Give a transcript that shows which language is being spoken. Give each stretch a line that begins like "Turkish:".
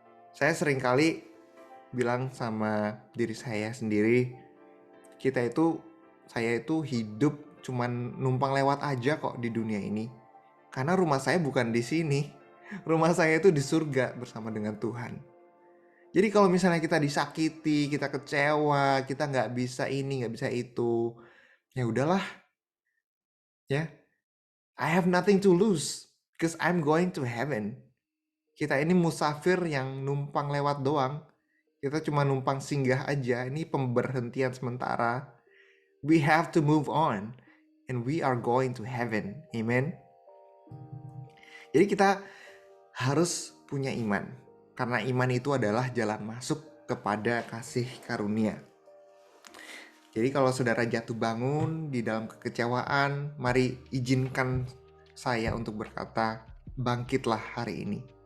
Indonesian: Saya seringkali bilang sama diri saya sendiri, saya itu hidup cuma numpang lewat aja kok di dunia ini. Karena rumah saya bukan di sini. Rumah saya itu di surga bersama dengan Tuhan. Jadi kalau misalnya kita disakiti, kita kecewa, kita nggak bisa ini, nggak bisa itu, ya udahlah, ya.
English: I have nothing to lose, because I'm going to heaven.
Indonesian: Kita ini musafir yang numpang lewat doang. Kita cuma numpang singgah aja. Ini pemberhentian sementara.
English: We have to move on, and we are going to heaven. Amen.
Indonesian: Jadi kita harus punya iman, karena iman itu adalah jalan masuk kepada kasih karunia. Jadi kalau saudara jatuh bangun di dalam kekecewaan, mari izinkan saya untuk berkata, bangkitlah hari ini.